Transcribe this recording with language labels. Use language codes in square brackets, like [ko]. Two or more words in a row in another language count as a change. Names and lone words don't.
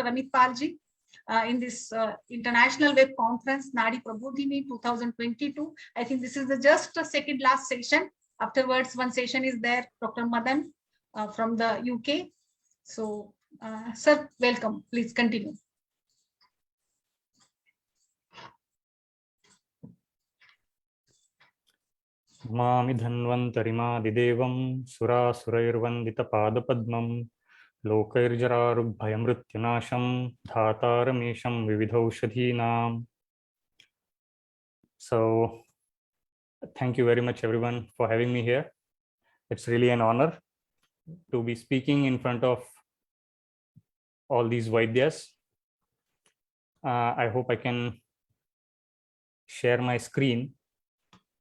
[en] Amit Palji in this international web conference, Nadi Prabodhini 2022. I think this is just the second last session. Afterwards, one session is there, Dr. Madan from the UK. So, sir, welcome. Please continue. [sa] मामि धन्वन्तरिमादिदेवं सुरासुरैर्वन्दितपादपद्मं लोकैर्जरारुग्भयमृत्युनाशं धातारमीशं विविधौषधीनाम्. [en] So thank you very much everyone for having me here. It's really an honor to be speaking in front of all these Vaidyas. I hope I can share my screen.